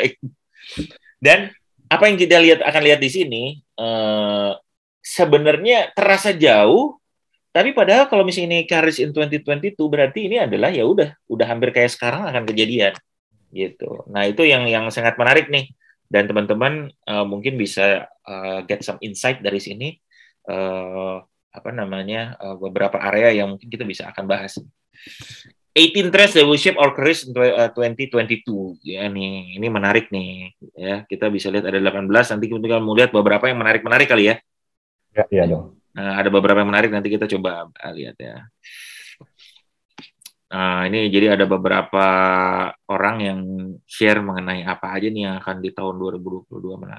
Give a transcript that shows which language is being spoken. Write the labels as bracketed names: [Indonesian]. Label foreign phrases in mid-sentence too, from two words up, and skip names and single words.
[Indonesian] Dan apa yang kita akan lihat di sini sebenarnya terasa jauh, tapi padahal kalau misalnya ini Careers in 2022 berarti ini adalah ya udah hampir kayak sekarang akan kejadian gitu. Nah, itu yang sangat menarik nih, dan teman-teman mungkin bisa [English] get some insight [Indonesian] dari sini, beberapa area yang mungkin kita bisa akan bahas. [English] 18 trends that will shape our careers in 2022. [Indonesian] Ya nih, ini menarik nih. Ya, kita bisa lihat ada 18, nanti kita mau lihat beberapa yang menarik kali ya. Ya dong. Nah, ada beberapa yang menarik, nanti kita coba lihat ya. Nah, ini jadi ada beberapa orang yang share mengenai apa aja nih yang akan di tahun 2022 menarik.